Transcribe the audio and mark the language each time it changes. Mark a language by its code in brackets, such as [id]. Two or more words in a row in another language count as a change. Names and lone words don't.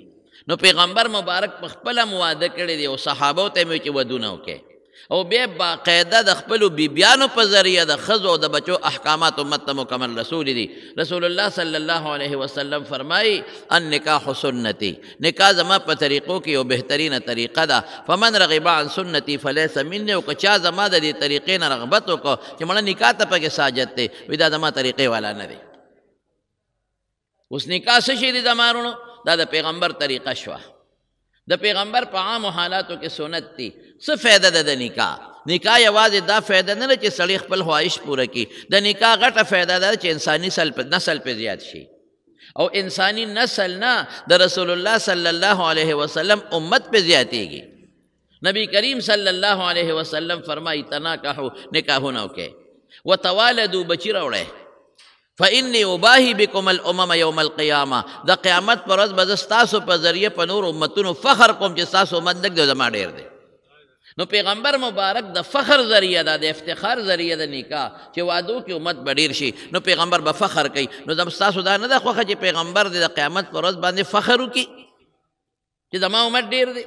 [ps] نو پیغمبر مبارک په خپله مواده کړی دی او صحابو ته یې چې ودونه وکړي، او بیا باقاعده د خپلو بیبیانو په ذریعه د ښځو او د بچو احکامات امت ته مکمل رسولی دي. رسول الله [ar] صلی الله علیه وسلم [ps] فرمایي [ar] النکاح سنتي، [ps] نکاح زما په طریقو کې یو بهترینه طریقه ده. [ar] فمن رغب عن سنتي فلیس مني. [ps] او که چا زما د دې طریقې نه رغبت وکړو چې مړه نکاح ته پکې ساجت دی، وي دا زما طریقې والا نه دی. اوس نکاح څه شی دی زمارونو؟ دا د پیغمبر طریقه شوه. د پیغمبر په عامو حالاتو کې سنت دی. څه فایده ده د نکاح؟ نکاح یوازې دا فایده نه ده چې سړی خپل خواهش پوره کړي. د نکاح غټه فایده ده چې انساني نسل پې زیات شي، او انساني نسل نه د رسول الله [ar] صلی الله علیه وسلم [ps] امت پې زیاتېږي. نبی کریم [ar] صلی الله علیه وسلم [ps] فرمایي تناکحو، نکاحونه وکړئ، وتوالدو، بچي راوړئ، [ar] فإني أباهي بكم الأمم يوم القيامة. [ps] د قیامت پر ورځ به زه ستاسو په ذریعه په نور امتونو فخر کوم چې ستاسو امت لږ دی زما ډېر دی. نو پیغمبر مبارک د فخر ذریعه ده، د افتخار ذریعه د نکاح چې وعدو کې امت به ډېر شي، نو پیغمبر به فخر کوي. نو د ستاسو دا نه ده خوښه چې پیغمبر د قیامت پر ورځ باندې فخر وکړي چې زما امت ډېر دی؟